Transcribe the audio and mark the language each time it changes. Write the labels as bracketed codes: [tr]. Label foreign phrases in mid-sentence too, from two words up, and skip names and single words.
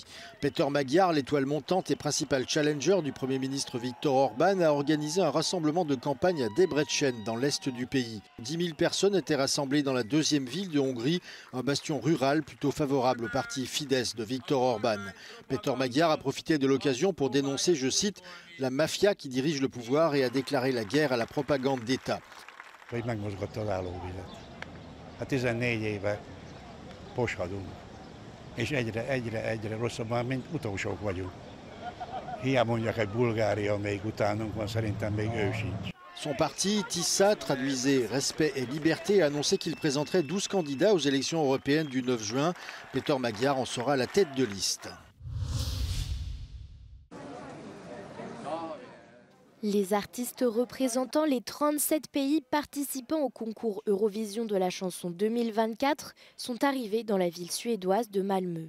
[fr] Peter Magyar, l'étoile montante et principal challenger du Premier ministre Viktor Orban, a organisé un rassemblement de campagne à Debrecen, dans l'est du pays. 10 000 personnes étaient rassemblées dans la deuxième ville de Hongrie, un bastion rural plutôt favorable au parti Fidesz de Viktor Orban. Peter Magyar a profité de l'occasion pour dénoncer, je cite, « la mafia qui dirige le pouvoir et a déclaré la guerre à la propagande d'État ». [hu] Posgadunk, és egyre rosszabbban, mint utolsók vagyunk. Hiába mondják, hogy Bulgária még utánunk van, szerintem még ő sincs. [fr] Son parti, TISA, traduisait Respect et Liberté, a annoncé qu'il présenterait 12 candidats aux élections européennes du 9 juin. Peter Magyar en sera la tête de liste. Les artistes représentant les 37 pays participant au concours Eurovision de la chanson 2024 sont arrivés dans la ville suédoise de Malmö.